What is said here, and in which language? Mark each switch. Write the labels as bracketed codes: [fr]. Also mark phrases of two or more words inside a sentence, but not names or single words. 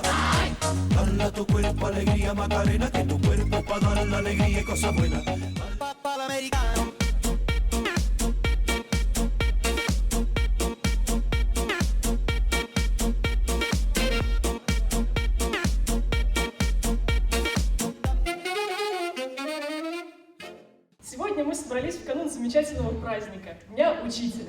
[es] Dale a tu cuerpo alegría Macarena, que tu cuerpo para dar la alegría y cosa buena. Papá el americano. [ru] Сегодня мы собрались в канун замечательного праздника – Дня Учителя.